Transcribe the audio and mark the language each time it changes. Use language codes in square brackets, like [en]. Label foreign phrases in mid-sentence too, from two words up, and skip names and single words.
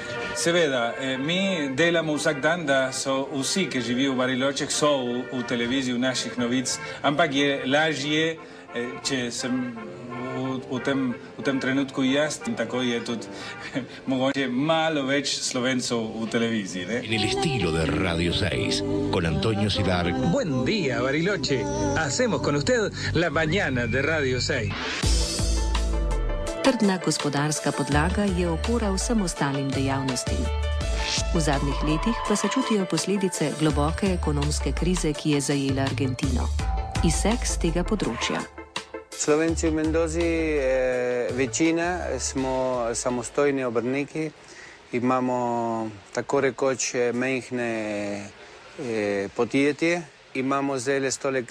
[sl] Seveda, mi delamo vsak dan, da so vsi, ki živijo v Bariločah, so v televiziji, v naših novic, ampak je lažje, če sem v tem trenutku jaz, in tako je tudi mogoče malo več Slovencov v televiziji. [es] En el estilo de Radio 6, con Antonio Sidar. Buen día, Bariloche. Hacemos con usted la mañana de Radio 6. [sl] Trdna gospodarska podlaga je opora vsem ostalim dejavnostim. V zadnjih letih pa se čutijo posledice globoke ekonomske krize, ki je zajela Argentino. Izsek z tega področja. Slovenci v Mendozi, večina smo samostojni obrtniki, imamo tako rekoč majhne podjetje, imamo zdaj s tole